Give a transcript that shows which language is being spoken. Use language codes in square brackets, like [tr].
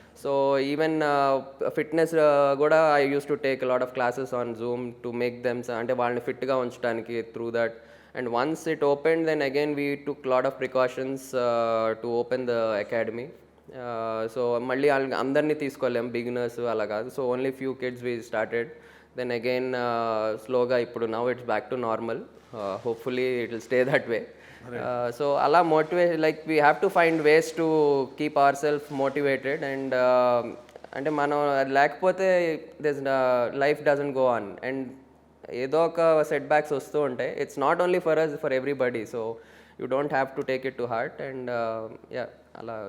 [en] So even fitness కూడా I used to take a lot of classes on Zoom to make them [te] అంటే వాళ్ళని ఫిట్గా ఉంచడానికి [en] through that. And once it opened then again we took a lot of precautions to open the academy. [te] So మళ్ళీ అందరినీ తీసుకోలేం beginners అలా కాదు. [en] So only few kids we started. Then again slowగా ఇప్పుడు now it's back to normal. Hopefully it will stay that way. So ala motivate like we have to find ways to keep ourselves motivated and [te] అంటే మనం లేకపోతే [en] this life doesn't go on and [te] ఏదో ఒక set backs వస్తూ ఉంటాయి. [en] It's not only for us for everybody. So you don't have to take it to heart and yeah అలా.